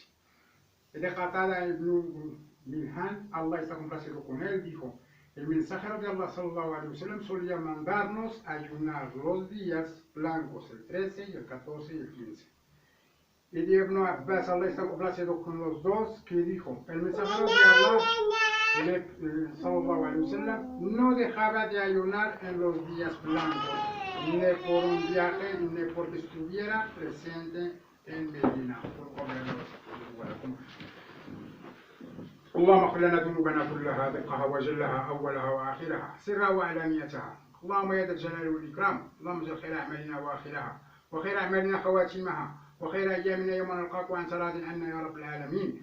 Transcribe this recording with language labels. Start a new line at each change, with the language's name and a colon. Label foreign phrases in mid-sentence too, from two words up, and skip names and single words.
Spanish: Y de Qatada ibn Milhan, Allah está complacido con él, dijo, el mensajero de Allah
Arabic: صلى الله عليه وسلم
Spanish: solía mandarnos ayunar los días blancos, el 13 y el 14 y el 15. Y de Ibn Abbas, Allah está complacido con los dos, que dijo, el mensajero de Allah
Arabic: صلى الله عليه وسلم
Spanish: no dejaba de ayunar en los días blancos, ni por un viaje, ni porque estuviera presente en Medina.
Arabic: اللهم اغفر لنا ذنوبنا كلها دقها وجلها اولها واخرها سرها وعلانيتها. اللهم يا ذا الجلال والاكرام، اللهم اجعل خير اعمالنا واخرها وخير اعمالنا خواتمها وخير ايامنا يوم نلقاك وانت راض عنا يا رب العالمين.